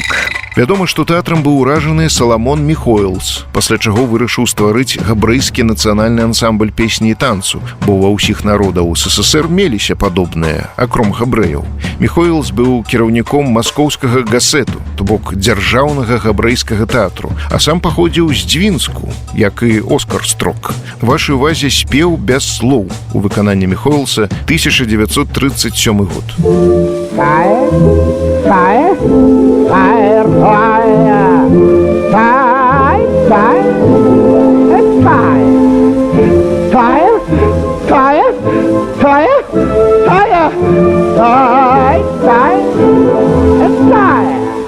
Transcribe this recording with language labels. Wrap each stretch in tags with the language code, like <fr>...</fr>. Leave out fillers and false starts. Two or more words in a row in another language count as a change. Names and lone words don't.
<be>Вядома, што тэатрам быў уражаны Саламон Михоэлс, пасля чаго вырашыў стварыць габрэйскі нацыянальны ансамбль песні і танцу, бо ва ўсіх народаў СССР меліся падобныя, акром габрэяў. Михоэлс быў кіраўніком маскоўскага гасету, то бок дзяржаўнага габрэйскага тэатру, а сам паходзіў з Дзвінску, як і Оскар Строк. Вашай увазе спеў без слоў у выкананні Михоэлса 1937 год.</be> <en>Fire, fire, fire, fire, fire, fire, it's fire. Fire, fire, fire, fire, fire, fire, it's fire.</en>